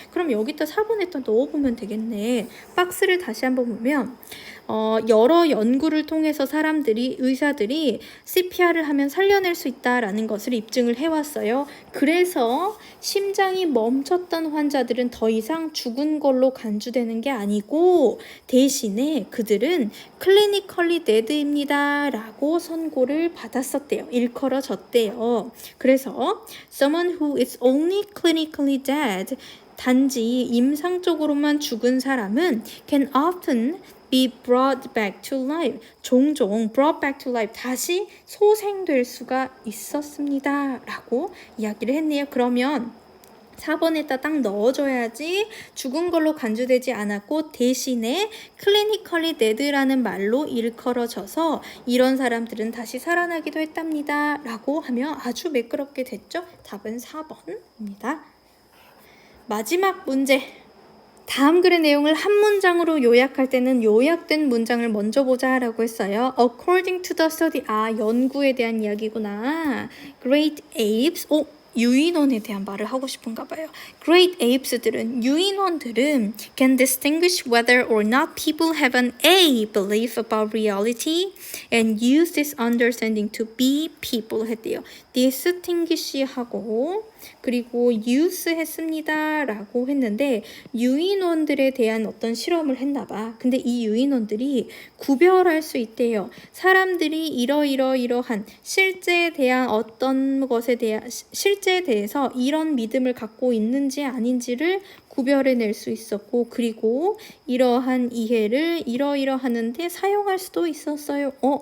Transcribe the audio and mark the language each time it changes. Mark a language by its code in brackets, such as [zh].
[ko] 그럼 여기다 4번에다 넣어보면 되겠네. 박스를 다시 한번 보면 여러 연구를 통해서 의사들이 CPR을 하면 살려낼 수 있다라는 것을 입증을 해왔어요. 그래서 심장이 멈췄던 환자들은 더 이상 죽은 걸로 간주되는 게 아니고 대신에 그들은 clinically dead입니다 라고 선고를 받았었대요. 일컬어졌대요. [en] 그래서 someone who is only clinically dead, [ko] 단지 임상적으로만 죽은 사람은 [en] can often be brought back to life. 종종 brought back to life. [ko] 다시 소생될 수가 있었습니다. 라고 이야기를 했네요. 그러면 4번에다 딱 넣어줘야지 죽은 걸로 간주되지 않았고 대신에 clinically dead라는 말로 일컬어져서 이런 사람들은 다시 살아나기도 했답니다. 라고 하면 아주 매끄럽게 됐죠? 답은 4번입니다. 마지막 문제. 다음 글의 내용을 한 문장으로 요약할 때는 요약된 문장을 먼저 보자 라고 했어요. [en] According to the study. [ko] 연구에 대한 이야기구나. [en] Great apes. [ko] 유인원에 대한 말을 하고 싶은가 봐요. [en] Great apes들은, 유인원들은 can distinguish whether or not people have an A belief about reality and use this understanding to be people [ko] 했대요. distinguish 하고 그리고 use 했습니다 라고 했는데 유인원들에 대한 어떤 실험을 했나 봐. 근데 이 유인원들이 구별할 수 있대요. 사람들이 이러한 실제에 대한 어떤 것에 대한 실제에 대해서 이런 믿음을 갖고 있는지 아닌지를 구별해낼 수 있었고 그리고 이러한 이해를 이러하는데 사용할 수도 있었어요.